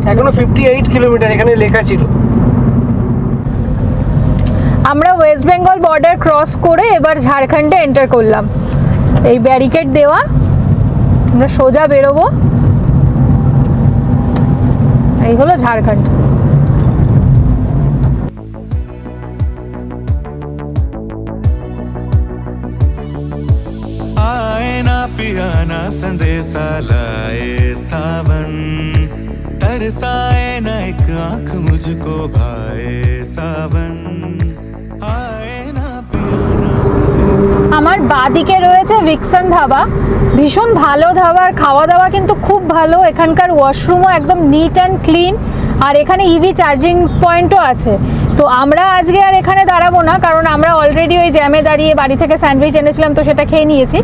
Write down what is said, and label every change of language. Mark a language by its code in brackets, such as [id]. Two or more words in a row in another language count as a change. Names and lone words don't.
[bn] এখনো 58 কিলোমিটার এখানে লেখা ছিল। আমরা ওয়েস্ট বেঙ্গল [en] border cross [bn] করে এবার ঝাড়খণ্ডে এন্টার করলাম। এই ব্যারিকেড দেওয়া, আমরা সোজা বেরোবো। এই হলো ঝাড়খণ্ড। [hi] आए ना पिया ना संदेशा लाए सावन, तरसाए ना एक आंख मुझको भाए सावन, आए ना पिया ना संदेशा। [bn] আমার বাদিকে রয়েছে ভিক্সন ধাবা, ভীষণ ভালো ধাবা, আর খাওয়া দাওয়া কিন্তু খুব ভালো। এখানকার ওয়াশরুমও একদম [en] neat and clean, [bn] আর এখানে [en] EV charging point [bn] আছে। তো আমরা আজকে আর এখানে দাঁড়াবো না, কারণ আমরা অলরেডি ওই জ্যামে দাঁড়িয়ে বাড়ি থেকে স্যান্ডউইচ এনেছিলাম, তো সেটা খেয়ে নিয়েছি।